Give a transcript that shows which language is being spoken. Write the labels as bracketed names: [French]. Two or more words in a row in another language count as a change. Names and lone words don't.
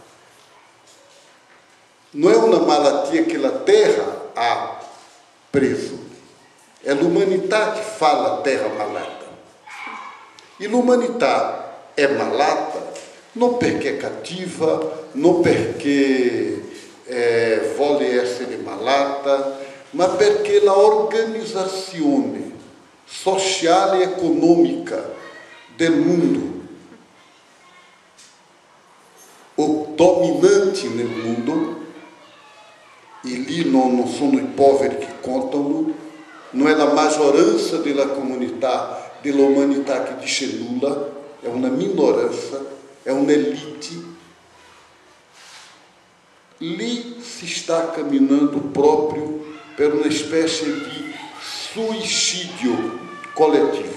[Italian] Non è una malattia che la terra ha preso, è l'umanità che fa la terra malata. E l'umanità è malata non perché è cattiva, non perché vuole essere malata, ma perché la organizzazione [Portuguese] social e econômica do mundo, o dominante no mundo, e ali não [Italian] sono i poveri che contano, non è la maggioranza della comunità, dell'umanità che dice nulla, è una minoranza, è un'elite. Lì si sta camminando proprio per una specie di suicidio collettivo.